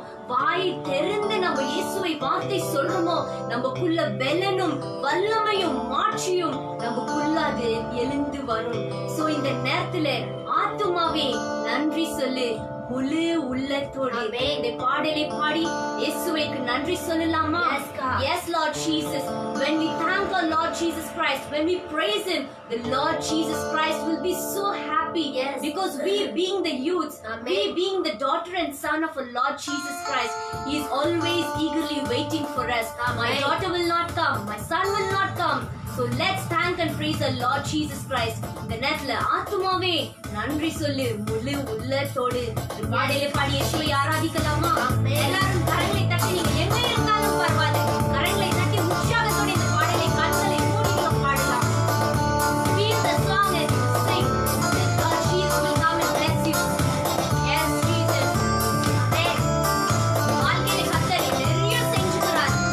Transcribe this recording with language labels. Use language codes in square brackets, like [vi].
[ta] வாய் திறந்து நம்ம இயேசுவை வார்த்தை சொல்றோமோ, நமக்குள்ள பெலனும் வல்லமையும் மாட்சியும் நமக்குள்ள அது எழுந்து வரும். சோ இந்த நேரத்துல ஆத்துமாவே நன்றி சொல்லு, முழு உள்ளத்தோடு இந்த பாடலை பாடி இயேசுவுக்கு நன்றி சொல்லலாமா? [en] Yes, Lord Jesus. When we thank our Lord Jesus Christ, when we praise Him, the Lord Jesus Christ will be so happy. Yes. Because we being the youths, we being the daughter and son of our Lord Jesus Christ, He is always eagerly waiting for us. My daughter will not come, my son will not come. So let's thank and praise the Lord Jesus Christ. [ta] இந்த நேரத்துல ஆத்துமாவே நன்றி சொல்லு, முழு உள்ளத்தோடு பாடலை பாடி இயேசுவை ஆராதிக்கலாமா? எல்லாரும் கரங்களை தட்டி, நீங்க எங்க இருந்தாலும் பரவாயில்லை, கரங்களை தட்டி உற்சாகத்தோடு இந்த பாடலை கண்களை மூடி பாடலாம். Feel the song and sing. The Lord Jesus will come and bless you. Yes, Jesus. Amen. வாழ்க்கையில கர்த்தர் நிறைய செஞ்சுக்கிறார்.